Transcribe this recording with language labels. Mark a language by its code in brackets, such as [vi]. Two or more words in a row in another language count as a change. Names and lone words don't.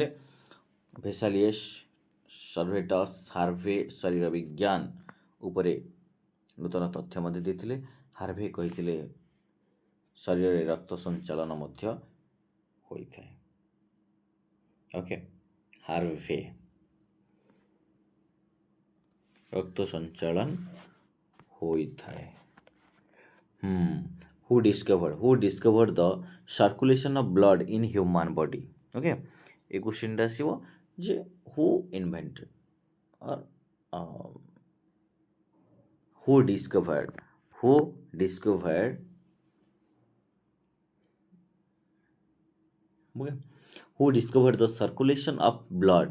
[or] ଭେସାଲିୟସ୍ ସର୍ଭେଟସ୍ ହାର୍ଭେ ଶରୀର ବିଜ୍ଞାନ ଉପରେ ନୂତନ ତଥ୍ୟ ମଧ୍ୟ ଦେଇଥିଲେ। ହାର୍ଭେ କହିଥିଲେ ଶରୀରରେ ରକ୍ତ ସଞ୍ଚାଳନ ମଧ୍ୟ ହୋଇଥାଏ। ଓକେ, ହାର୍ଭେ ରକ୍ତ ସଞ୍ଚାଳନ ହୋଇଥାଏ। [en] Who discovered the circulation of blood in human body? Okay, [or] ଏଇ କୋଶ୍ଚେନଟା ଆସିବ ଯେ [en] who invented or who discovered okay, who discovered the circulation of blood?